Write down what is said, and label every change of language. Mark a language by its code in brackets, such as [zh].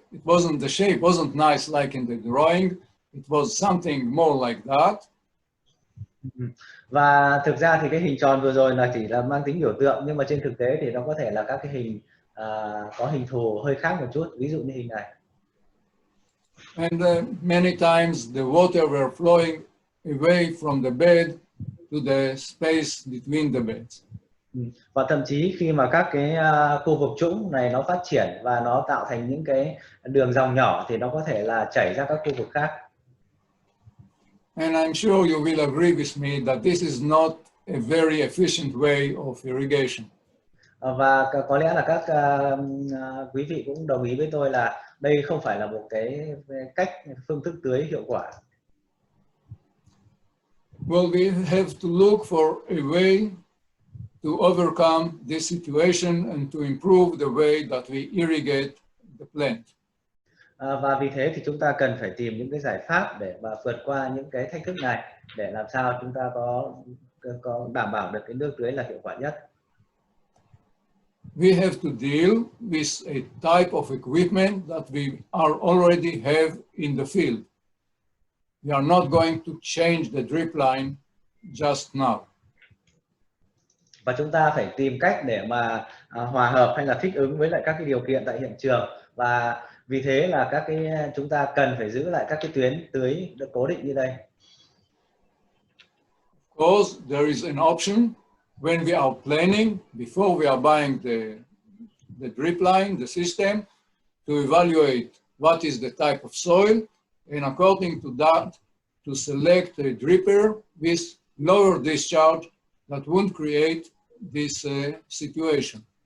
[en] It wasn't, the shape wasn't nice like in the drawing. It was something more like that. [vi] Và thực ra thì cái hình tròn vừa rồi là chỉ là mang tính biểu tượng, nhưng mà trên thực tế thì nó có thể là các cái hình có hình thù hơi khác một chút, ví dụ như hình này. [en] And many times the water were flowing away from the bed to the space between the beds. [vi] Và thậm chí khi mà các cái khu vực trũng này nó phát triển và nó tạo thành những cái đường dòng nhỏ thì nó có thể là chảy ra các khu vực khác. [en] And I'm sure you will agree with me that this is not a very efficient way of irrigation. [vi] Và có lẽ là các quý vị cũng đồng ý với tôi là đây không phải là một cái phương thức tưới hiệu quả. [en] Well, we have to look for a way to overcome this situation and to improve the way that we irrigate the plant. [vi] Và vì thế thì chúng ta cần phải tìm những cái giải pháp để mà vượt qua những cái thách thức này để làm sao chúng ta có đảm bảo được cái nước tưới là hiệu quả nhất. [en] We have to deal with a type of equipment that we already have in the field. We are not going to change the drip line just now. [vi] Và chúng ta phải tìm cách để mà hòa hợp hay là thích ứng với lại các cái điều kiện tại hiện trường, và vì thế là chúng ta cần phải giữ lại các cái tuyến tưới được cố định như đây. [en] Of course, there is an option when we are planning, before we are buying the drip line, the system, to evaluate what is the type of soil, and according to that, to select a dripper with lower discharge that won't create this situation.